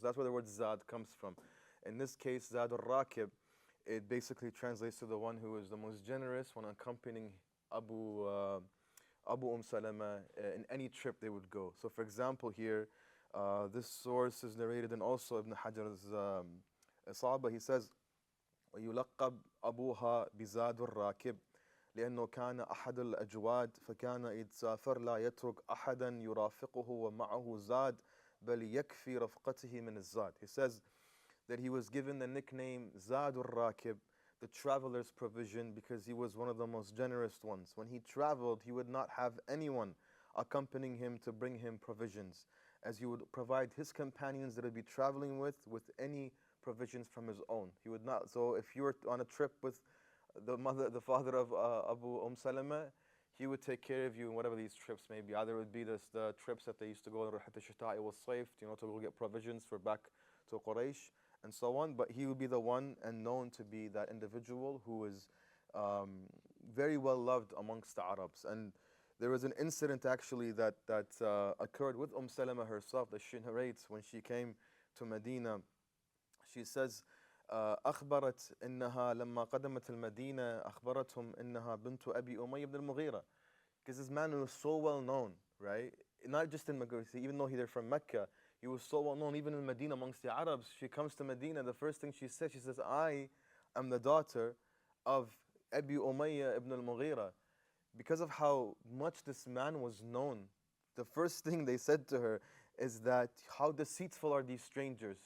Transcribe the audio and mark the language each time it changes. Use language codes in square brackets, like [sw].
[en] So that's where the word Zad comes from. In this case, Zad al-Rakib, it basically translates to the one who is the most generous when accompanying Abu Salama in any trip they would go. So for example here, this source is narrated in also Ibn Hajar's Isaba. He says, [ar] ويلقب أبوها بزاد الراكب لأنه كان أحد الأجواد فكان إذ سافر لا يترك أحدا يرافقه ومعه زاد بل يكفي رفقته من الزاد. [en] He says that he was given the nickname Zad al-Rakib, the traveler's provision, because he was one of the most generous ones. When he traveled, he would not have anyone accompanying him to bring him provisions, as he would provide his companions that he'd be traveling with any provisions from his own. He would not. So if you were on a trip with the father of Abu Salama, he would take care of you in whatever these trips may be. Either it would be the trips that they used to go to Rihat al-Shita'i wal-Sayf, to go get provisions for back to Quraysh and so on. But he would be the one and known to be that individual who is very well loved amongst the Arabs. And there was an incident actually that occurred with Salama herself that she narrates when she came to Medina. She says, [ar] أخبرت إنها لما قدمت المدينة أخبرتهم إنها بنت أبي أمية بن المغيرة. [en] Because this man was so well known, right? Not just in Mecca, even though they're from Mecca, he was so well known even in Medina amongst the Arabs. She comes to Medina, the first thing she says, I am the daughter of Abi Umayyah ibn al-Mughira. Because of how much this man was known, the first thing they said to her is that, how deceitful are these strangers?